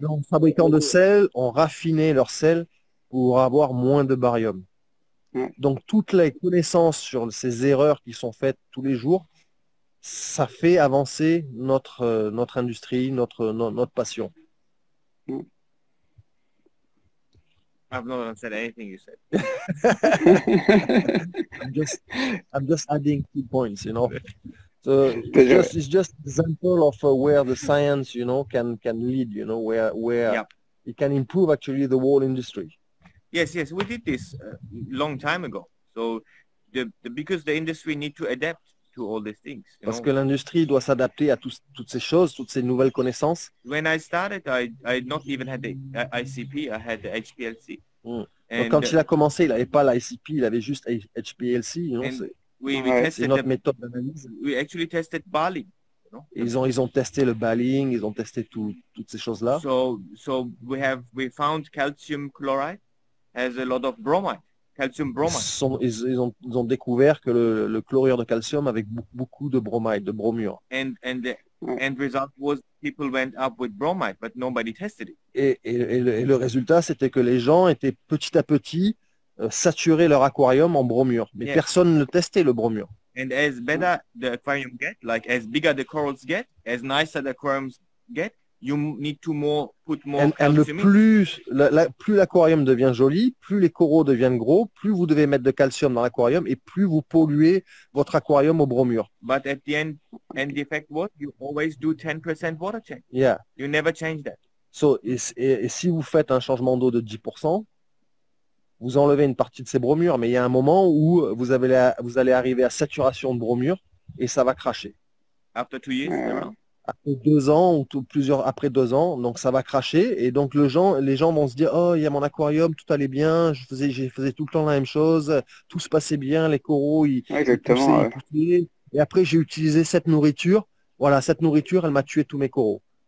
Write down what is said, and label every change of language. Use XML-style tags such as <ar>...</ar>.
<fr>les fabricants de sel ont raffiné leur sel pour avoir moins de barium. Ouais. Donc, toutes les connaissances sur ces erreurs qui sont faites tous les jours, ça fait avancer notre industrie, notre passion.</fr> <en>I've not said anything you said. I'm just adding 2 points, you know. So it's just example of where the science, you know, can lead, you know, where Yep. it can improve actually the whole industry. Yes, we did this long time ago. So because the industry need to adapt to all these things.</en> <fr>Parce que l'industrie doit s'adapter à toutes ces choses, toutes ces nouvelles connaissances.</fr> <en>When I started, I not even had the ICP, I had the HPLC.</en> <fr>Donc, quand il a commencé, il n'avait pas l'ICP, il avait juste HPLC.</fr> <en>You know,</en> <fr>c'est notre méthode d'analyse.</fr> <en>We actually tested Baling. You know?</en> <fr>Ils ont testé le Baling, ils ont testé toutes ces choses-là.</fr> <en>So we found calcium chloride has a lot of bromide. Calcium bromide.</en> <fr>Ils ont découvert que le chlorure de calcium avait beaucoup de bromide, de bromure.</fr> <en>And the end result was people went up with bromide, but nobody tested it.</en> <fr>Et le résultat, c'était que les gens étaient petit à petit saturés leur aquarium en bromure. Mais personne ne testait le bromure.</fr> <en>And as better the aquarium get, like as bigger the corals get, as nicer the aquariums get, you need to put more calcium.</en> <fr>Plus l'aquarium devient joli, plus les coraux deviennent gros, plus vous devez mettre de calcium dans l'aquarium et plus vous polluez votre aquarium au bromure.</fr> <en>But at the end the effect was you always do 10% water change. Yeah. You never change that.</en> <fr>So, et si vous faites un changement d'eau de 10%, vous enlevez une partie de ces bromures, mais il y a un moment où vous allez arriver à saturation de bromure et ça va cracher.</fr> <en>After 2 years,</en> <fr>après 2 ans ou après 2 ans, donc ça va cracher et donc les gens vont se dire oh il y a mon aquarium, tout allait bien, je faisais tout le temps la même chose, tout se passait bien, les coraux ils poussaient, et après j'ai utilisé cette nourriture, voilà cette nourriture elle m'a tué tous mes coraux.</fr>